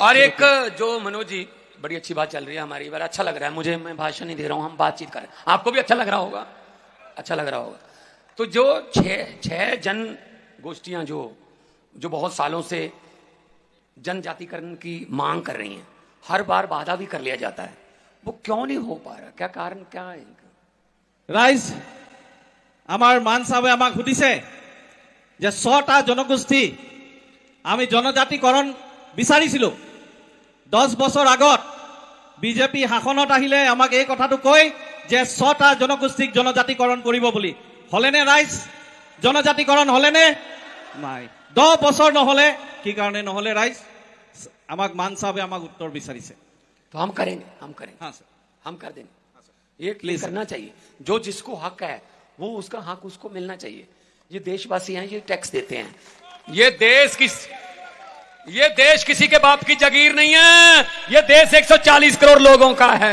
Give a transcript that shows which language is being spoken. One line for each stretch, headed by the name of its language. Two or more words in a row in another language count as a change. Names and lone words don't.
Hindi: और एक जो मनोज जी, बड़ी अच्छी बात चल रही है हमारी, बार अच्छा लग रहा है मुझे, मैं भाषण नहीं दे रहा हूं, हम बातचीत कर रहे हैं, आपको भी अच्छा लग रहा होगा, अच्छा लग रहा होगा। तो जो छह जन गोष्ठियां जो बहुत सालों से जनजातिकरण की मांग कर रही हैं, हर बार बाधा भी कर लिया जाता है, वो क्यों नहीं हो पा रहा, क्या कारण क्या है?
Assamese: রাইজ আমার মান সাহেবে আমাক সুধিছে যে 100টা জনগোষ্ঠী আমি জনজাতিকৰণ বিচাৰিছিলো 10 বছৰ আগত। বিজেপি শাসনত আহিলে আমাক এই কথাটো কয় যে 100টা জনগোষ্ঠীক জনজাতিকৰণ কৰিব বুলি। হলেনে ৰাইজ জনজাতিকৰণ হলেনে? নাই। 10 বছৰ নহলে কি কাৰণে নহলে ৰাইজ? আমাক মান সাহেবে আমাক উত্তৰ বিচাৰিছে।
Hindi: तो हम करेंगे हाँ सर, हम कर देंगे, ये प्लीज करना चाहिए। जो जिसको हक है वो उसका हक उसको मिलना चाहिए। ये देशवासी हैं, ये टैक्स देते हैं, ये देश किसी के बाप की जागीर नहीं है, ये देश 140 करोड़ लोगों का है।